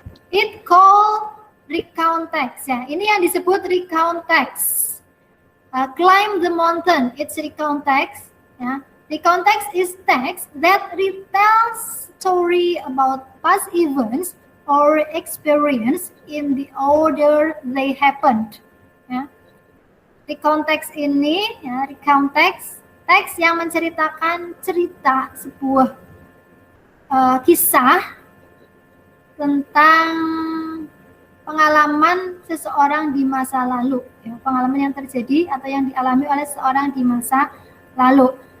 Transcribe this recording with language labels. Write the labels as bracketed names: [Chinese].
[English] It called recount text ya. [Indonesian] Ini yang disebut recount text. [English] Climb the mountain, it's recount text. Ya. Recount text is text that retells story about past events or experience in the order they happened. [Indonesian] Ya. Recount text ini, ya, recount text, teks yang menceritakan cerita sebuah kisah tentang pengalaman seseorang di masa lalu, ya, pengalaman yang terjadi atau yang dialami oleh seseorang di masa lalu.